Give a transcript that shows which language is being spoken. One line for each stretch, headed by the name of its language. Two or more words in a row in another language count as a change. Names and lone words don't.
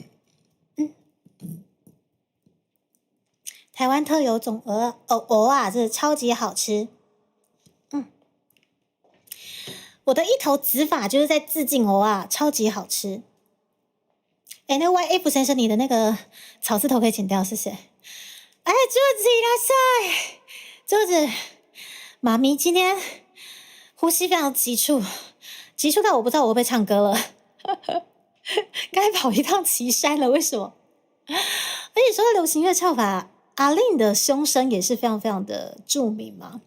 Chinese: 台湾特有种蚵仔，这超级好吃。我的一头指法就是在致敬蚵仔，超级好吃。那 YF 先生，你的那个草字头可以剪掉，谢谢。哎，柱子いらっしゃい，柱子，妈咪今天呼吸非常急促，急促到我不知道我会不会唱歌了。该跑一趟岐山了，为什么？而且说到流行乐唱法，阿令的胸声也是非常非常的著名嘛。